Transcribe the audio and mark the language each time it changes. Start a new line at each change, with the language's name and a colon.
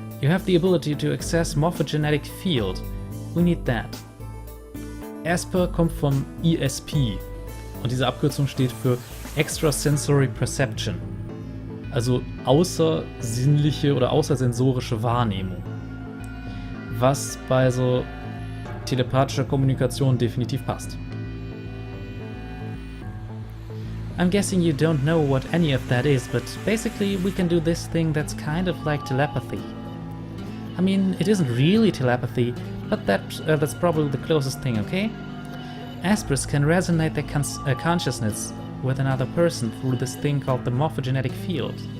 English: You have the ability to access morphogenetic field. We need that.
German: Asper kommt von ESP und diese Abkürzung steht für
English: Extrasensory Perception,
German: also außersinnliche oder außersensorische Wahrnehmung, was bei so telepathischer Kommunikation definitiv passt.
English: I'm guessing you don't know what any of that is, but basically we can do this thing that's kind of like telepathy. I mean, it isn't really telepathy, but that's probably the closest thing, okay? Aspers can resonate their consciousness with another person through this thing called the morphogenetic field.